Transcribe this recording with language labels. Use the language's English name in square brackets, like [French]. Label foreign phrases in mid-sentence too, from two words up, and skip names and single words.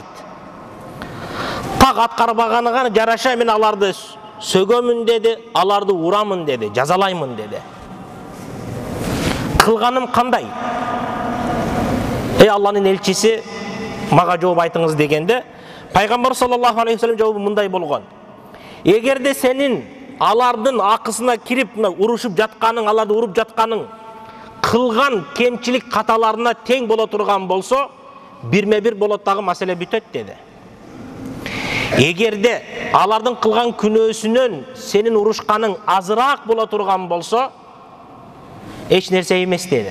[Kyrgyz] Так аткарбаганыга жараша мен аларды сөгөмүн деди, аларды урамын деди, жазалаймын деди. Кылганым кандай? Эй Алланын элчиси, мага жооп айтыңыз дегенде, пайгамбар [Arabic] صلى الله عليه وسلم [Kyrgyz] жообу мындай болгон: эгерде сенин алардын акысына кирип урушуп жатканың, аларды уруп жатканың кылган кемчилик каталарына тең боло турган болсо, бирме-бир болот дагы маселе бүтөт деди. Эгерде алардын кылган күнөөсүнөн сенин урушканың азыраак боло турган болсо, эч нерсе эмес деди.